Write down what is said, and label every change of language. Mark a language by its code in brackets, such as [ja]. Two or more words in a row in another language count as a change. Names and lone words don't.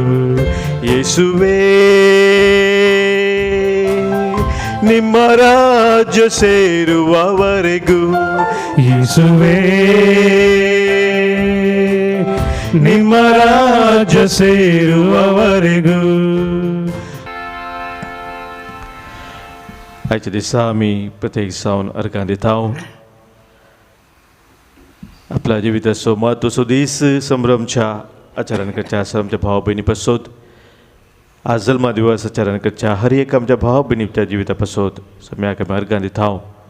[kn] ಯೇಸುವೇ ನಿಮ್ಮ ರಾಜ್ಯ ಸೇರುವವರೆಗೂ. ಯೇಸುವೇ ನಿಮ್ಮ ರಾಜ್ಯ ಸೇರುವವರೆಗೂ. [kok] आयच्या दिसा आमी प्रत्येक जावन अर्गां दिताव. आपल्या जिविताचो म्हत्वाचो दीस संभ्रमच्या आचरण करच्या आसा आमच्या भाव भयणी पासत. आज जल्मा दिवस आचरण करच्या हर एक आमच्या भाव भयणीच्या जिविता पासत सम्याक आमी अर्गां दिताव.